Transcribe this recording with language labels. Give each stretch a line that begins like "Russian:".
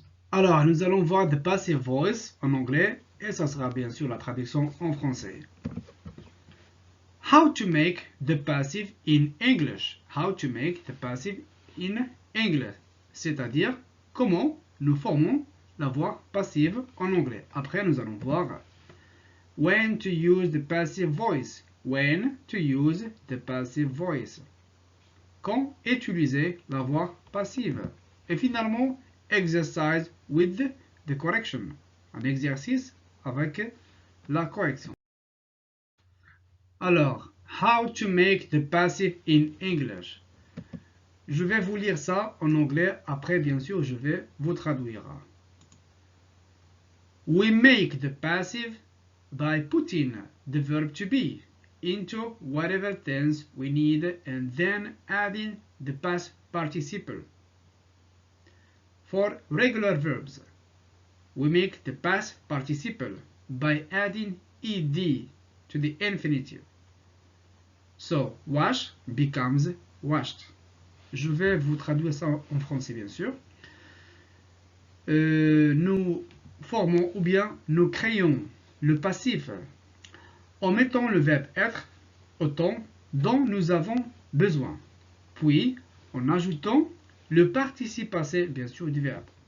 French: Alors, nous allons voir
English: the passive voice
French: en anglais et ça sera bien sûr la traduction en français.
English: How to make the passive in English. How to make the passive in English.
French: C'est-à-dire comment nous formons la voix passive en anglais. Après, nous allons voir
English: when to use the passive voice. When to use the passive voice.
French: Quand utiliser la voix passive. Et finalement,
English: exercise with the correction.
French: Un exercice avec la correction.
English: Alors, how to make the passive in English.
French: Je vais vous lire ça en anglais. Après, bien sûr, je vais vous traduire.
English: We make the passive by putting the verb to be into whatever tense we need and then adding the past participle. For regular verbs, we make the past participle by adding ed to the infinitive. So, wash becomes washed.
French: Je vais vous traduire ça en français, bien sûr. Nous formons ou bien nous créons le passif en mettant le verbe être au temps dont nous avons besoin, puis en ajoutant le participe passé, bien sûr, du verbe.